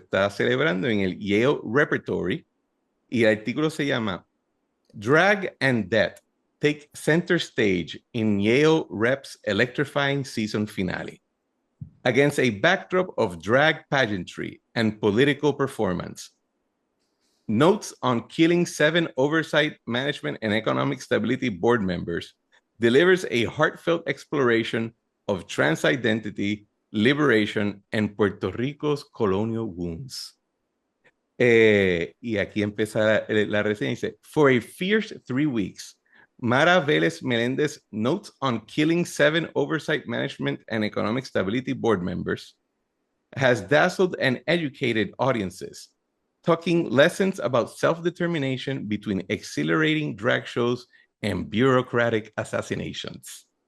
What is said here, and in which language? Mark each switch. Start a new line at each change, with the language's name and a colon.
Spanish: celebrando en el Yale Repertory, y el artículo se llama Drag and Death Take Center Stage in Yale Rep's Electrifying Season Finale.
English: Against a backdrop of drag pageantry and political performance, Notes on Killing 7 Oversight, Management, and Economic Stability Board Members delivers a heartfelt exploration of trans identity, liberation, and Puerto Rico's colonial wounds.
Spanish: Y aquí empieza la reseña.
English: Dice, For a fierce 3 weeks, Mara Vélez Melendez notes on killing 7 Oversight, Management, and Economic Stability Board members has dazzled and educated audiences, talking lessons about self-determination between exhilarating drag shows and bureaucratic assassinations.